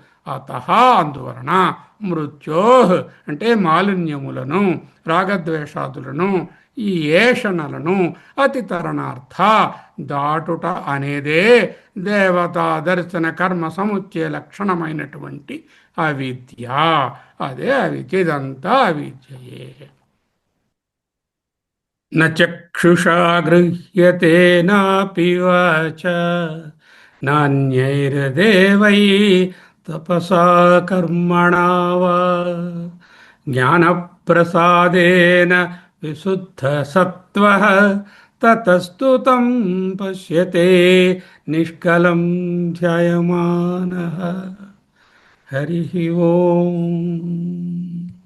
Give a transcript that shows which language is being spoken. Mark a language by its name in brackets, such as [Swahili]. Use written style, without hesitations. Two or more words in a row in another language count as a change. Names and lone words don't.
[Telugu] అందువలన మృత్యో అంటే మాలిన్యములను, రాగద్వేషాదులను, ఈ ఏషణలను అతితరణార్థ దాటుట అనేదే దేవతా దర్శన కర్మ సముచ్చయ లక్షణమైనటువంటి అవిద్య. అదే అవిద్య, ఇదంతా అవిద్యయే. [Sanskrit] నక్షుషా గృహ్యతే నాపి వాచ నాన్యైర్దేవై तपसा कर्मणा वा ज्ञानप्रसादेन विशुद्धसत्त्वः ततस्तु तं पश्यते निष्कलं ध्यायमानः हरिः ओम्।